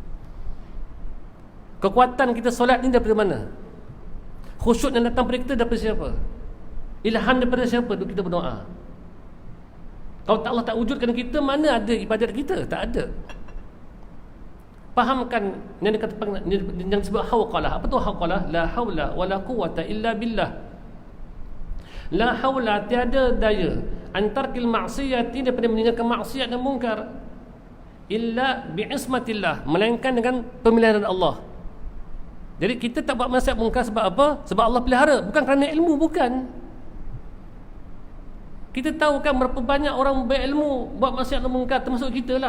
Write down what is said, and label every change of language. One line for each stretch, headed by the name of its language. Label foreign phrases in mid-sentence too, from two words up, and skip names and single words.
Malay: Kekuatan kita solat ni daripada mana? Khusyuk yang datang pada kita daripada siapa? Ilham daripada siapa untuk kita berdoa? Kalau Allah tak wujudkan kita, mana ada ibadat kita? Tak ada. Fahamkan yang dikatakan, yang disebut hawqalah. Apa tu hawqalah?
Arabic: La haula wala quwata illa billah. La haula,
Malay: tiada daya antarkil maksiat, daripada meninggalkan maksiat dan mungkar,
Arabic: illa bi'ismatillah,
Malay: melainkan dengan pemeliharaan Allah. Jadi kita tak buat maksiat mungkar sebab apa? Sebab Allah pelihara, bukan kerana ilmu, bukan. Kita tahu kan berapa banyak orang berilmu buat maksiat dan mungkar, termasuk kita lah.